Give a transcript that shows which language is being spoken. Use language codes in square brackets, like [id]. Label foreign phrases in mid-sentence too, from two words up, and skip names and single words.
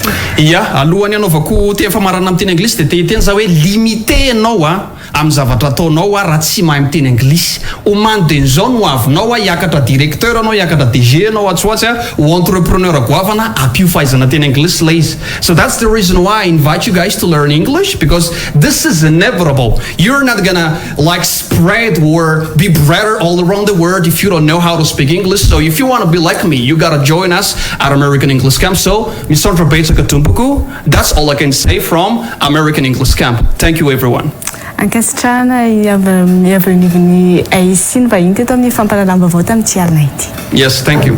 [mg] ia alohany anaovako teny famarana amin'ny teny anglisy dia tehiteny za hoe limité anao a amin'ny zavatra ataonao a raha tsy mahay miteny anglisy omanden'izao no avinao a hiakatra directeur anao hiakatra DG anao atsoatsy a ho entrepreneur agoavana ampio fahaizana teny anglisy la izy [en] so that's the reason why I invite you guys to learn English because this is inevitable you're not gonna like spread or be better all around the world if you don't know how to speak English so if you want to be like me you gotta join us at American English Camp so Mr. Beta Katumpuku that's all I can say from American English Camp thank you everyone [mg] ankasitrahana iavynivony aisy ny vahiny teto amin'ny fampalalambavao tamin'ity alina ity [en] yes thank you